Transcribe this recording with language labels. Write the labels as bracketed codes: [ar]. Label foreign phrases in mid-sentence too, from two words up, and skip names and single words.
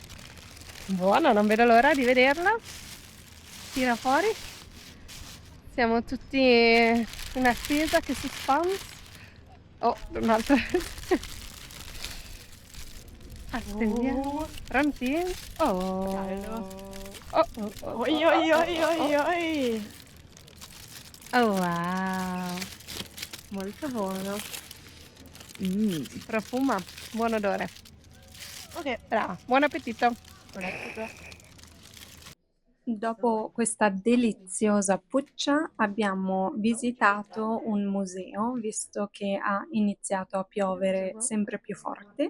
[it] Buono, non vedo l'ora di vederla. Tira fuori. Siamo tutti in attesa, che suspense. Oh, un'altra. Attendiamo. Pronti? Oh. Bello. Oh, oh, oh, Oi, oh, oi, oh, oi, oh, oi, oh. oi. Oh, wow. Molto buono. Profuma. Buon odore. Ok. Brava. Buon appetito. Dopo questa deliziosa puccia abbiamo visitato un museo, visto che ha iniziato a piovere sempre più forte.